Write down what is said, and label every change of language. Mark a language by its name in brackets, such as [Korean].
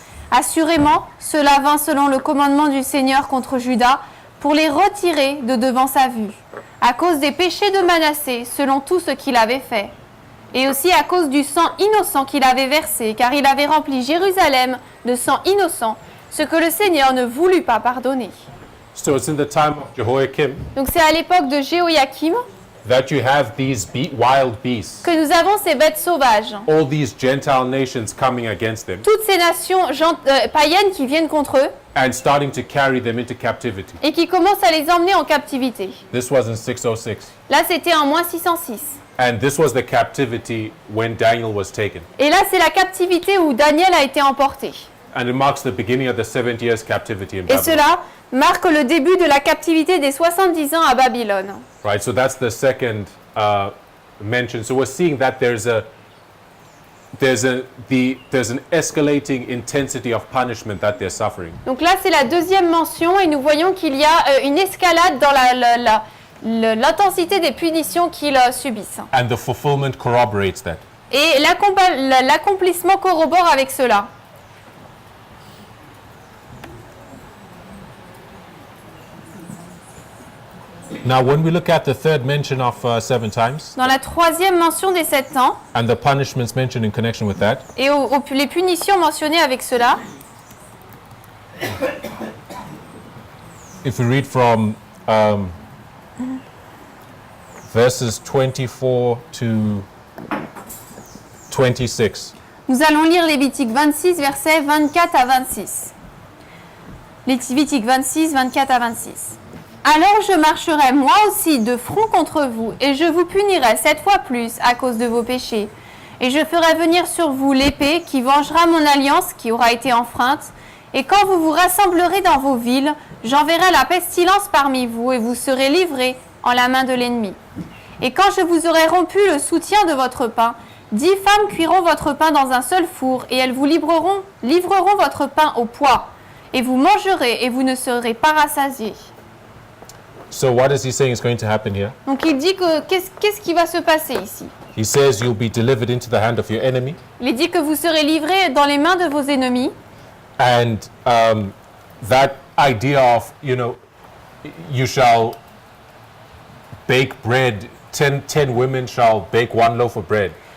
[French] Assurément, cela vint selon le commandement du Seigneur contre Juda pour les retirer de devant sa vue, à cause des péchés de Manassé selon tout ce qu'il avait fait. Et aussi à cause du sang innocent qu'il avait versé, car il avait rempli Jérusalem de sang innocent, ce que le Seigneur ne voulut pas pardonner. [English] So it's in the time of Jehoiakim [French] Donc c'est à l'époque de Jéhoïakim [English] that you have these wild beasts, [French] que nous avons ces bêtes sauvages. [English] all these Gentile nations coming against them [French] Toutes ces nations païennes qui viennent contre eux [English] and starting to carry them into captivity. [French] et qui commencent à les emmener en captivité. [English] This was in 606. [French] Là, c'était en moins 606. [English] And this was the captivity when Daniel was taken. [French] Et là, c'est la captivité où Daniel a été emporté. [English] And it marks the beginning of the 70 years captivity in [French] Et [English] Babylon. [French] cela marque le début de la captivité des 70 ans à Babylone. [English] Right, so that's the second mention. So we're seeing that there's an escalating intensity of punishment that they're suffering. [French] Donc là, c'est la deuxième mention et nous voyons qu'il y a une escalade dans l'intensité des punitions qu'ils subissent. [English] And the fulfillment corroborates that. [French] Et l'accomplissement corrobore avec cela. [English] Now, when we look at the third mention of 7 times, [French] Dans la troisième mention des 7 ans, [English] and the punishments mentioned in connection with that, [French] et les punitions mentionnées avec cela, [English] if we read from verses 24 to 26, [French] nous allons lire Lévitique 26, versets 24 à 26. Lévitique 26, 24 à 26. Alors je marcherai moi aussi de front contre vous, et je vous punirai 7 fois plus à cause de vos péchés. Et je ferai venir sur vous l'épée qui vengera mon alliance qui aura été enfreinte. Et quand vous vous rassemblerez dans vos villes, j'enverrai la pestilence parmi vous, et vous serez livrés en la main de l'ennemi. Et quand je vous aurai rompu le soutien de votre pain, 10 femmes cuiront votre pain dans un seul four, et elles vous livreront votre pain au poids. Et vous mangerez, et vous ne serez pas rassasiés. [English] so what is he saying is going to happen here? [French] Donc il dit que qu'est-ce qui va se passer ici? [English] He says you'll be delivered into the hand of your enemy, [French] Il dit que vous serez livrés dans les mains de vos ennemis, [English] And that idea of, you shall bake bread, 10 women shall bake one loaf of bread.